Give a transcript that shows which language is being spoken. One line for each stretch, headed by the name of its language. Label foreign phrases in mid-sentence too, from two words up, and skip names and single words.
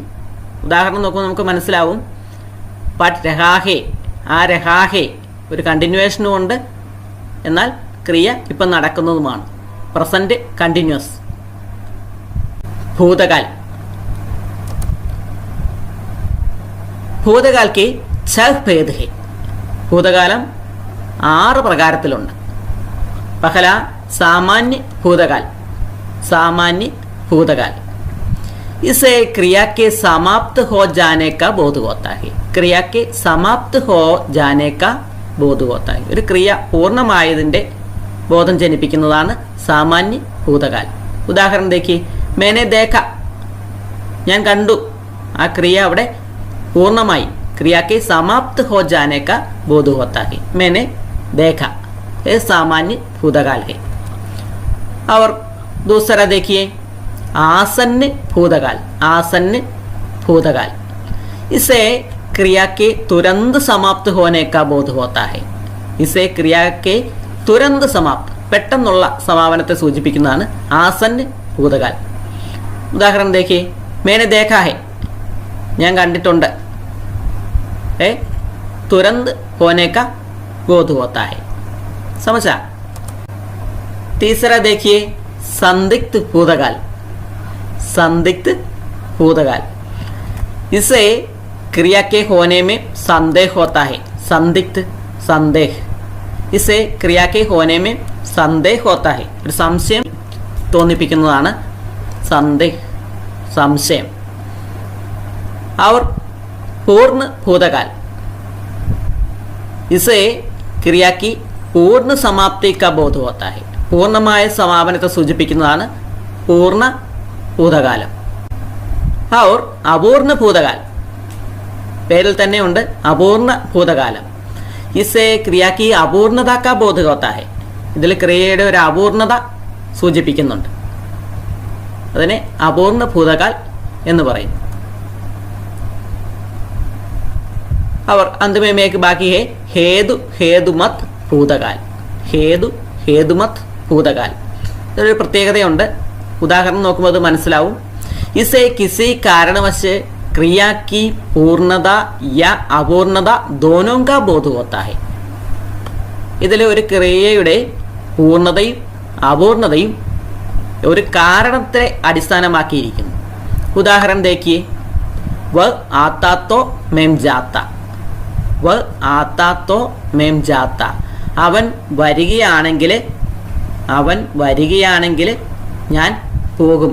Malayalam: ഉദാഹരണം നോക്കുമ്പോൾ നമുക്ക് മനസ്സിലാവും.
Hindi: पढ़ रहा है, आ रहा है,
Malayalam: ഒരു കണ്ടിന്യൂവേഷനും ഉണ്ട്, എന്നാൽ ക്രിയ ഇപ്പം നടക്കുന്നതുമാണ്.
English: present continuous. ഭൂതകാൽ.
Hindi: ഭൂതകാൽ के 6 भेद है.
Malayalam: ഭൂതകാലം 6 പ്രകാരത്തിലുണ്ട്.
Hindi: पहला सामान्य भूतकाल. सामान्य भूतकाल. इसे क्रिया के समाप्त हो जाने का बोध होता है. क्रिया के समाप्त हो जाने का बोध होता है.
Malayalam: ഒരു ക്രിയ പൂർണ്ണമായതിൻ്റെ ബോധം ജനിപ്പിക്കുന്നതാണ് സാമാന്യ ഭൂതകാൽ. ഉദാഹരണം ദേഖി,
Hindi: मैंने देखा,
Malayalam: ഞാൻ കണ്ടു. ആ ക്രിയ അവിടെ പൂർണ്ണമായി.
Hindi: क्रिया के समाप्त हो जाने का बोध होता है. मैंने देखा. ये सामान्य भूतकाल है. और दूसरा देखिए, आसन्न भूतकाल. आसन्न भूतकाल, इसे क्रिया के तुरंत समाप्त होने का बोध होता है. इसे क्रिया के तुरंत समाप्त,
Malayalam: പെട്ടെന്നുള്ള സമാപനത്തെ സൂചിപ്പിക്കുന്നതാണ് ആസന്ന ഭൂതകാൽ. ഉദാഹരണം
Hindi: देखिए, मैंने देखा है,
Malayalam: ഞാൻ കണ്ടിട്ടുണ്ട്.
Hindi: तुरंत होने का बोध होता है. समझा? तीसरा देखिए, संदिग्ध भूतकाल. संदिग्ध भूतकाल, इसे क्रिया के होने में संदेह होता है. संदिग्ध, संदेह. इसे क्रिया के होने में संदेह होता है.
Malayalam: ഒരു സംശയം തോന്നിപ്പിക്കുന്നതാണ് संदेह, സംശയം.
Hindi: और पूर्ण भूतकाल, इसे क्रिया की पूर्ण समाप्ति का बोध होता है.
Malayalam: പൂർണ്ണമായ സമാപനത്തെ സൂചിപ്പിക്കുന്നതാണ് പൂർണ്ണ ഭൂതകാലം.
Hindi: और अपूर्ण भूतकाल,
Malayalam: പേരിൽ തന്നെ ഉണ്ട് അപൂർണ ഭൂതകാലം.
Hindi: इसे क्रिया की अपूर्णता का बोध होता है.
Malayalam: ഇതിൽ ക്രിയയുടെ ഒരു അപൂർണത സൂചിപ്പിക്കുന്നുണ്ട്. അതിനെ അപൂർണ ഭൂതകാൽ എന്ന് പറയും.
Hindi: और अंत में एक बाकी है हेतु हेतुमत भूतकाल. हेतु हेतुमत भूतकाल,
Malayalam: ഇതൊരു പ്രത്യേകതയുണ്ട്. ഉദാഹരണം നോക്കുമ്പോൾ അത് മനസ്സിലാവും.
Hindi: इसे किसी कारणवश क्रिया की पूर्णता या अपूर्णता दोनों का बोध होता है.
Malayalam: ഇതിലെ ഒരു ക്രിയയുടെ പൂർണ്ണതയും അപൂർണതയും ഒരു കാരണത്തെ അടിസ്ഥാനമാക്കിയിരിക്കുന്നു. ഉദാഹരണം
Hindi: देखिए, वह आता तो मैं जाता. वह आता तो मैं जाता,
Malayalam: അവൻ വരികയാണെങ്കിൽ, അവൻ വരികയാണെങ്കിൽ ഞാൻ പോകും.